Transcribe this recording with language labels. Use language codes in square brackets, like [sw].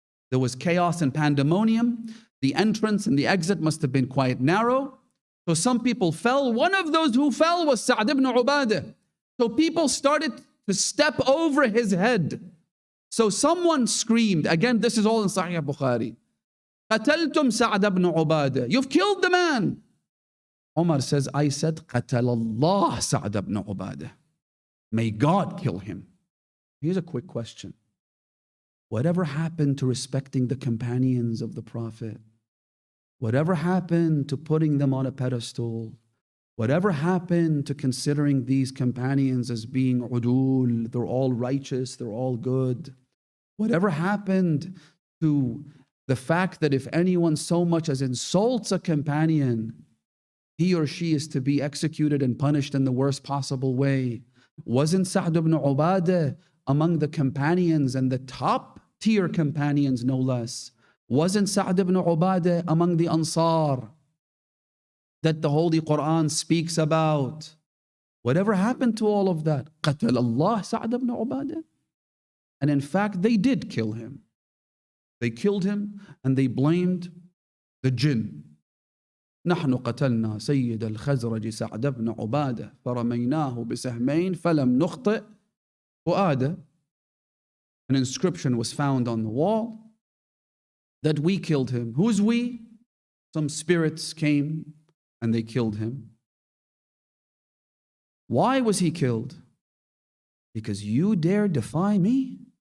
[en] There was chaos and pandemonium. The entrance and the exit must have been quite narrow. So some people fell. One of those who fell was Sa'd ibn Ubadah. So people started to step over his head. So someone screamed, again, this is all in Sahih Bukhari, [ar] قتلتم سعد بن عبادة. [en] You've killed the man. Omar says, I said, [ar] قتل الله سعد بن عبادة. [en] May God kill him. Here's a quick question. Whatever happened to respecting the companions of the Prophet? Whatever happened to putting them on a pedestal? Whatever happened to considering these companions as being udul, they're all righteous, they're all good? Whatever happened to the fact that if anyone so much as insults a companion, he or she is to be executed and punished in the worst possible way? Wasn't Sa'd ibn Ubadah among the companions and the top tier companions, no less? Wasn't Sa'd ibn Ubadah among the Ansar that the Holy Quran speaks about? Whatever happened to all of that? [ar] قتل الله [en] Sa'd ibn Ubadah. And in fact, they did kill him. They killed him and they blamed the jinn. [ar] نحن قتلنا سيد الخزرج سعد بن عبادة فرميناه بسهمين فلم نخطئ فؤاده. [en] An inscription was found on the wall that we killed him. Who's we? Some spirits came and they killed him. Why was he killed? Because you dare defy me?